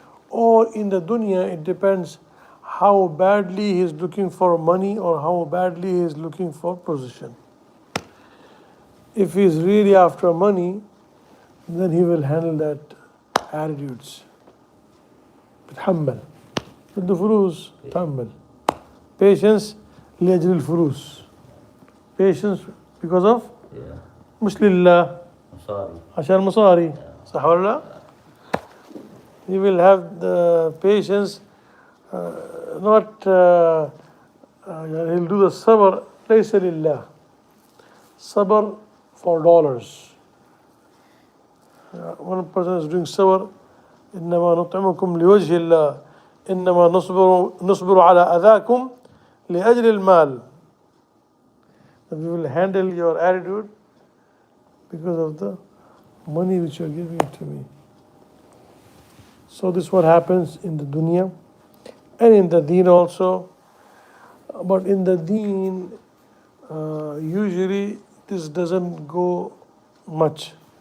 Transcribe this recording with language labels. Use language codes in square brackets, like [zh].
[en] Or in the dunya, it depends how badly he is looking for money or how badly he is looking for position. If he is really after money, then he will handle that attitudes. [ar] بتحمل بده فلوس تحمل. Patience لأجل الفلوس. [en] Patience because of [ar] مش لله عشان مصاري. صح ولا لا؟ [en] He will have the patience, not he'll do the sabr [ar] ليس لله. [en] Sabr for dollars. One person is doing sabr, [ar] إنما نطعمكم لوجه الله إنما نصبر على أذاكم لأجل المال. [en] That we will handle your attitude because of the money which you are giving to me. So this is what happens in the dunya and in the deen also. But in the deen, usually this doesn't go much.